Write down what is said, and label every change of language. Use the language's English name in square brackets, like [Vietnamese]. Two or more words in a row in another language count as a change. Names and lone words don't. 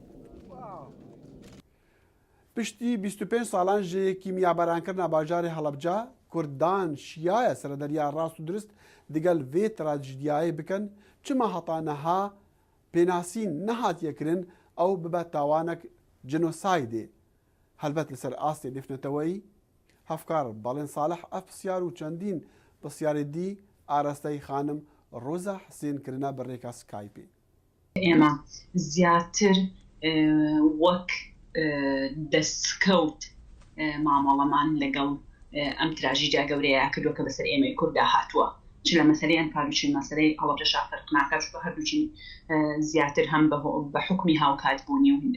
[Kurdish] Piştî 25 salan ji kîmyaberankirina bajarê Helebca, Kurdan şiyaya serederiya rast û durist digel vê trajediyayê bikin, çima heta niha pênasîn nehatiye kirin ew bibe tawanek genosaydê. Helbet li ser astê nêfneteweyî, hevkar Balên Salih ev pisyar û çendîn pisyarê dî arasteyî xanim Roza Hesên kirine bi rêka Skypeê. [Central Kurdish] ئێمە زیاتر وەک دەستکەوت مامەڵەمان لەگەڵ ئەم تراژیدیا گەورەیە کردووە کە بەسەر ئێمەی کووردا هاتووە چ لە مەسەلەی ئەنفال و مەسەلەی هەڵەبجە فەرق ناکات چونکە هەردووچین زیاتر هەم بە حکمی هاوکات بوونی و